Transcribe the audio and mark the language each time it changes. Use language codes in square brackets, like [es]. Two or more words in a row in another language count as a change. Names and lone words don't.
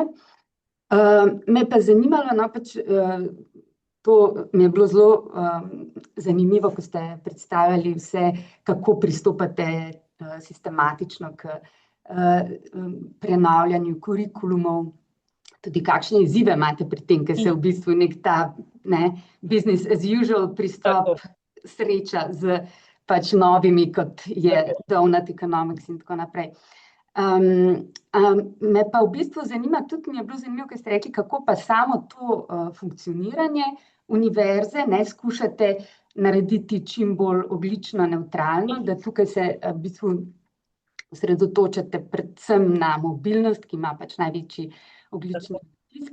[sl] Me pa zanimalo, no, pač to mi je bilo zelo zanimivo, ko ste predstavljali vse, kako pristopate sistematično k prenavljanju kurikulumov, tudi kakšne izzive imate pri tem, ker se v bistvu nek ta [en] business as usual [sl] pristop sreča z pač novimi, kot je [en] donut economics [sl] in tako naprej. Me pa v bistvu zanima, tudi mi je bilo zanimivo, ker ste rekli, kako pa samo to funkcioniranje univerze skušate narediti čim bolj ogljično nevtralno, da tukaj se v bistvu osredotočate predvsem na mobilnost, ki ima pač največji ogljični odtis.